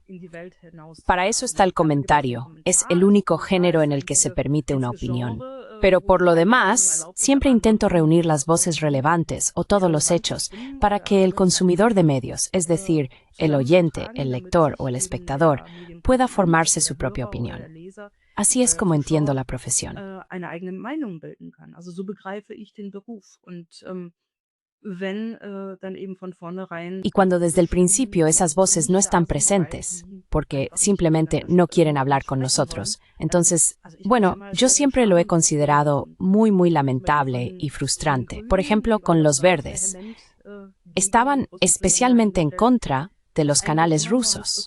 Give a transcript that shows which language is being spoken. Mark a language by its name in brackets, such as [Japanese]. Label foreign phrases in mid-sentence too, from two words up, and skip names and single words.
[Spanish] Para eso está el comentario, es el único género en el que se permite una opinión. Pero por lo demás, siempre intento reunir las voces relevantes o todos los hechos para que el consumidor de medios, es decir, el oyente, el lector o el espectador, pueda formarse su propia opinión. Así es como entiendo la profesión. [German] Eine eigene Meinung bilden kann. Also so begreife ich den Beruf. Und wenn dann eben von vornherein [Spanish] Y cuando desde el principio esas voces no están presentes, porque simplemente no quieren hablar con nosotros, entonces, bueno, yo siempre lo he considerado muy, muy lamentable y frustrante. Por ejemplo, con los verdes. Estaban especialmente en contra de los canales rusos.